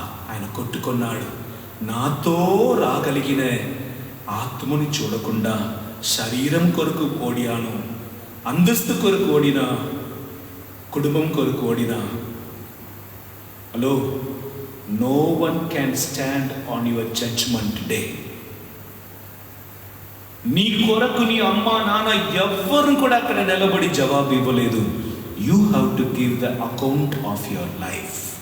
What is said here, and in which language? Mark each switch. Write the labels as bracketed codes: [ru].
[te] ఆయన కొట్టుకున్నాడు, నాతో రాగలిగిన ఆత్మని చూడకుండా శరీరం కొరకు ఓడియాను, అంతస్తు కొరకు ఓడినా, కుటుంబం కొరకు ఓడినా. [en] Hello, no one can stand on your judgment day. [te] నీ కొరకు నీ అమ్మ నాన్న ఎవ్వరు కూడా అక్కడ నిలబడి జవాబు ఇవ్వలేదు. [en] You have to give the account of your life.